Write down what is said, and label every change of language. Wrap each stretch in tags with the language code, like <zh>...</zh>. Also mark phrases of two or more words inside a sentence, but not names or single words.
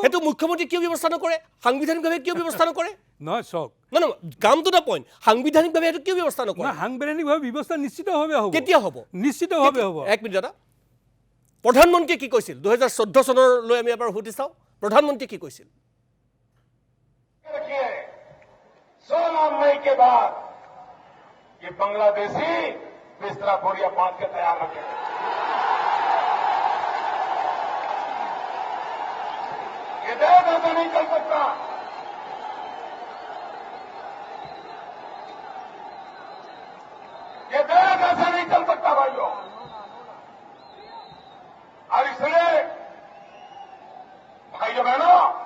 <as>সেইটো মুখ্যমন্ত্ৰী কিয় ব্যৱস্থা নকৰে সাংবিধানিকভাৱে কিয় ব্যৱস্থা নকৰে নহয় চক নহয় কামটো এটা পইণ্ট সাংবিধানিকভাৱে সেইটো কিয় ব্যৱস্থা নকৰে সাংবিধানিকভাৱে ব্যৱস্থা নিশ্চিতভাৱে হ'ব কেতিয়া হ'ব নিশ্চিতভাৱে হ'ব এক মিনিট দাদা প্ৰধানমন্ত্ৰীয়ে কি কৈছিল 2014 চনলৈ আমি এবাৰ উভতি চাওঁ প্ৰধানমন্ত্ৰীয়ে কি কৈছিল</as> <hi>16 मई के बाद ये बांग्लादेशी बिस्तरा बोरिया बांध के तैयार रखे ये देश ऐसा नहीं चल सकता ये देश ऐसा नहीं चल सकता भाइयों और इसलिए भाइयों बहनों</hi>